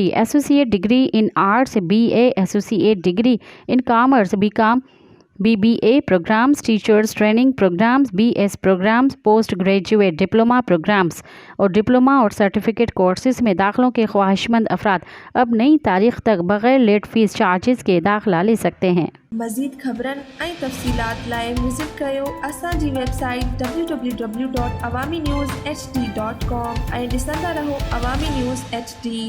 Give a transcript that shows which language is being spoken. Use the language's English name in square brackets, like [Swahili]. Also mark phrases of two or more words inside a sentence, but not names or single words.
[English] Associate Degree in Arts [Urdu] BA، [English] Associate Degree in Commerce [Urdu] BCom، [English] BBA programs, teachers training programs, BS programs, postgraduate diploma programs [Urdu] اور ڈپلومہ اور [English] certificate courses [Urdu] میں داخلوں کے خواہشمند افراد اب نئی تاریخ تک بغیر [English] late fee charges [Urdu] کے داخلہ لے سکتے ہیں۔ [Sindhi] مزید خبرن ऐं तफ़सीलात लाइ विज़िट कयो असांजी वेबसाइट www.awamiNewsHD.com ऐं ॾिसंदा रहो अवामी न्यूज़ HD।